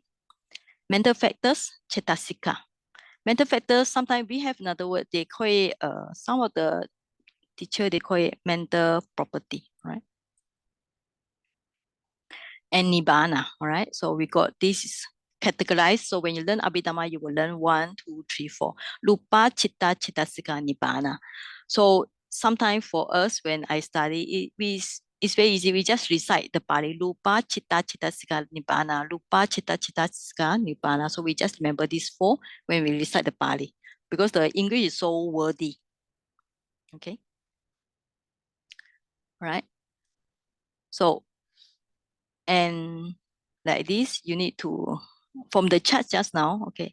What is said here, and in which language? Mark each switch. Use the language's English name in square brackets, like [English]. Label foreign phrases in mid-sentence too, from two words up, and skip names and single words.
[English] Mental factors, cetasika. Mental factors, sometimes we have another word, they call it, some of the teacher, they call it mental property, right? And nibbana, all right? So we got this is categorized. So when you learn Abhidhamma, you will learn 1, 2, 3, 4. [Pali] Rupa, chitta, cetasika, nibbana. [English] So sometimes for us, when I study, it's very easy. We just recite the Pali. [Pali] Rupa, chitta, cetasika, nibbana. Rupa, chitta, cetasika, nibbana. [English] So we just remember these four when we recite the Pali. Because the English is so wordy. Okay? Right? So, and like this, you need to, from the chart just now, okay?